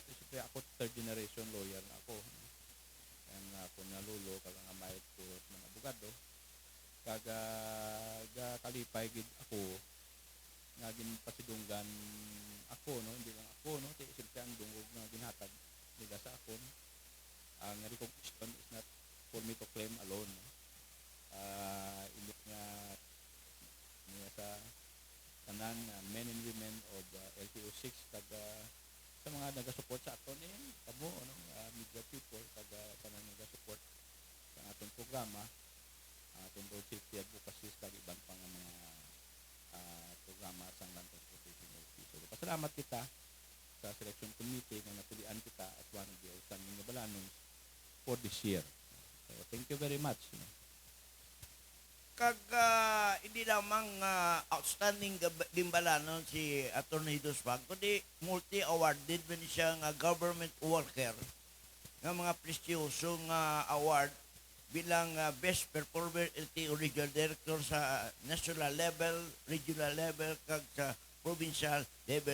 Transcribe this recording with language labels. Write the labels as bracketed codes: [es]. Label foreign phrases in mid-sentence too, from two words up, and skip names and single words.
[hil] Siyempre ako [en] third generation lawyer [hil] na ako. Ang ako na lulo kag ang amay ko ng abogado kag kalipay gid ako nga ginpasidunggan ako, no, hindi lang ako, no, siyempre ang dungog nga ginhatag nila sa akon. [en] Ang recognition is not for me to claim alone, no? [hil] Hindi nga niya sa tanan [en] men and women of LTO 6 [hil] kag sa mga nagasupport sa aton kamo, no, media people kag tanan nagasupport sa aton programa, aton [en] road safety advocacy [hil] kag ibang pang mga programa sa [en] land transportation office. [hil] So, pasalamat kita sa [en] selection committee [hil] na napilian kita [en] as one of the outstanding [hil] gimbalanon [en] for this year. So, thank you very much. No? [hil] Kag hindi lamang outstanding gimbalanon si Attorney Hiduspan, kundi multi-awarded man siya nga [en] government worker [hil] nga mga prestiyosong award bilang [en] best performer LTO regional director [hil] sa [en] national level, regional level [hil] kag sa [en] provincial level.